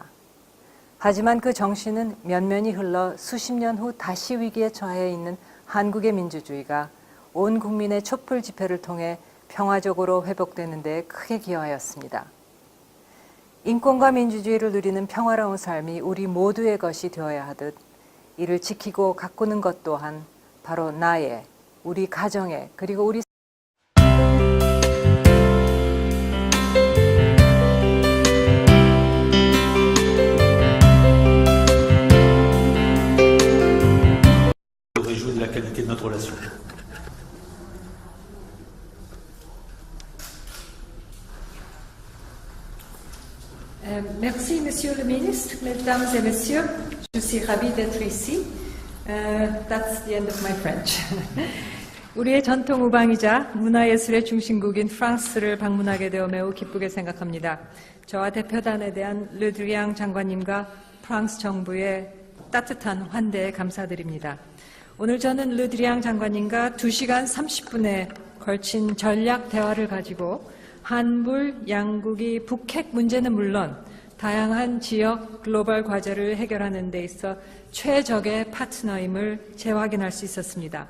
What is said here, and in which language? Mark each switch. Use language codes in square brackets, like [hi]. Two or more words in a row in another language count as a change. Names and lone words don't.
[ko] 하지만 그 정신은 면면이 흘러 수십 년 후 다시 위기에 처해 있는 한국의 민주주의가 온 국민의 촛불 집회를 통해 평화적으로 회복되는 데 크게 기여하였습니다. 인권과 민주주의를 누리는 평화로운 삶이 우리 모두의 것이 되어야 하듯 이를 지키고 가꾸는 것 또한 바로 나의, 우리 가정의, 그리고 우리 [fr] réjouis de la qualité de notre relation. Merci, Monsieur le Ministre, Mesdames et Messieurs. Je suis ravie d'être ici. [en] That's the end of my French. [ko] 우리의 전통 우방이자 문화예술의 중심국인 프랑스를 방문하게 되어 매우 기쁘게 생각합니다. 저와 대표단에 대한 르드리앙 장관님과 프랑스 정부의 따뜻한 환대에 감사드립니다. 오늘 저는 르드리앙 장관님과 2시간 30분에 걸친 전략 대화를 가지고 한불 양국이 북핵 문제는 물론 다양한 지역 글로벌 과제를 해결하는 데 있어 최적의 파트너임을 재확인할 수 있었습니다.